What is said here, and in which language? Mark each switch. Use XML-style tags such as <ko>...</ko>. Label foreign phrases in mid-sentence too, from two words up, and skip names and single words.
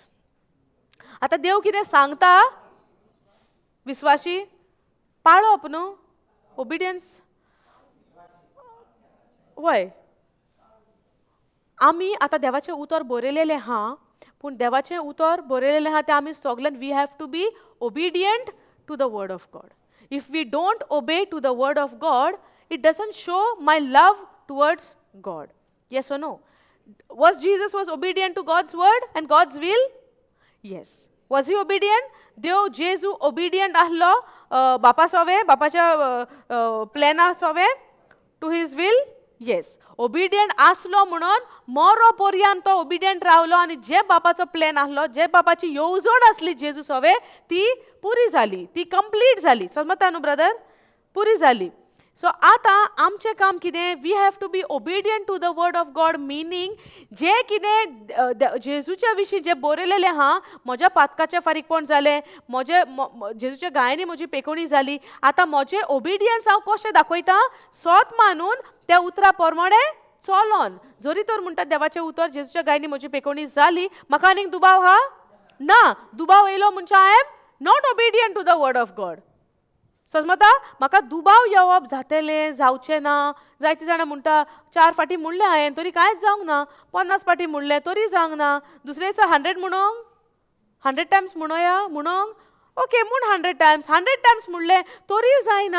<kok>आतां देव कितें सांगता विश्वासी पाळप न्हू. ओबिडियन्स वय. आमी आतां देवाचें उतर बरयलेलें हा पूण देवाचें उतर बरयलेलें हा तें आमी सगळ्यान</kok> <en>we have to be obedient to the word of God. If we don't obey to the word of God, it doesn't show my love towards God. Yes or no? Was Jesus obedient to God's word and God's will? Yes. Was he obedient?</en> <kok>देव जेजू obedient आहलो बापा सोवे बापाच्या प्लॅना सोवे</kok> <en>to his will?</en> <kok>येस, ओबिडियंट आसलो म्हणून मरो पर्यंत तो ओबिडियंट रावलो आनी जे बापाचो प्लॅन आसलो, जे बापाची येवजण आसली जेजू सवे, ती पुरी जाली, ती कंप्लीट जाली. समजता न्हू ब्रदर? पुरी जाली. सो आतां आमचें काम कितें?</kok> <en>we have to be obedient to the word of God,</en> <kok>मिनींग जे कितें जेजूच्या विशीं जे बरयलेलें आहा, म्हज्या पातकाचें फारीकपण जालें, जेजूच्या गायांनी म्हजी पेकोवणी जाली, आतां म्हजें ओबिडियन्स हांव कशें दाखयतां? सोत मानून त्या उतरा प्रमाणे चलोन. जरी तर म्हणटात देवाचें उतर, जेजूच्या गायांनी म्हजी पेकोवणी जाली, म्हाका आनीक दुबाव आहा? ना. दुबाव येयलो म्हणजे</kok> <en>I am not obedient to the word of God.</en> <kok>समजता? म्हाका दुबाव येवप जातलें, जावचें ना. जायतीं जाणां म्हणटा 4 फाटी म्हणलें हांवें तरी कांयच जावंक ना, 50 फाटी म्हणलें तरी जावंक ना, दुसरे दिसा 100 म्हणोंक, 100 टायम्स म्हणोया म्हणोंक, ओके म्हूण 100 टायम्स म्हणलें तरी जायना.</kok>